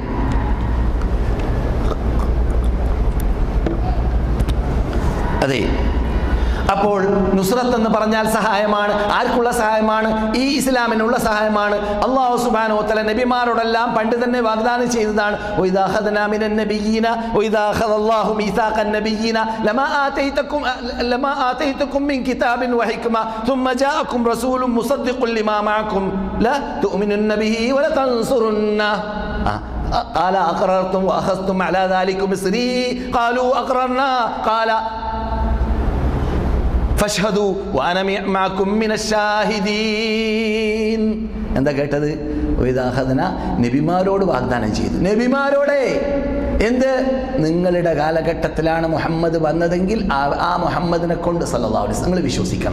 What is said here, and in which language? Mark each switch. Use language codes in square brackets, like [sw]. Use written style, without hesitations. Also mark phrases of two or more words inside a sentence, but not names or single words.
[ml] അതെ, അപ്പോൾ നുസ്രത്ത് എന്ന് പറഞ്ഞാൽ സഹായമാണ്. ആർക്കുള്ള സഹായമാണ്? ഈ ഇസ്ലാമിനുള്ള സഹായമാണ്. [ar] الله سبحانه وتعالى [ml] നബിമാരോടെല്ലാം പണ്ട് തന്നെ വാഗ്ദാനം ചെയ്തതാണ്. [ar] وإذ أخذنا من النبيين وإذ أخذ الله ميثاق النبيين لما آتيتكم من كتاب وحكمة ثم جاءكم رسول مصدق لما معكم لا تؤمنن به ولا تنصرنه قال أقررتم وأخذتم على ذلكم إصري قالوا أقررنا قال فاشهدوا وأنا معكم من الشاهدين. [ml] എന്താ കേട്ടത്? നബിമാരോട് വാഗ്ദാനം ചെയ്തു. നബിമാരോടെ എന്ത്? നിങ്ങളുടെ കാലഘട്ടത്തിലാണ് മുഹമ്മദ് വന്നതെങ്കിൽ ആ മുഹമ്മദിനെ കൊണ്ട് [ar] صلى الله عليه وسلم [ml] നിങ്ങൾ വിശ്വസിക്കണം.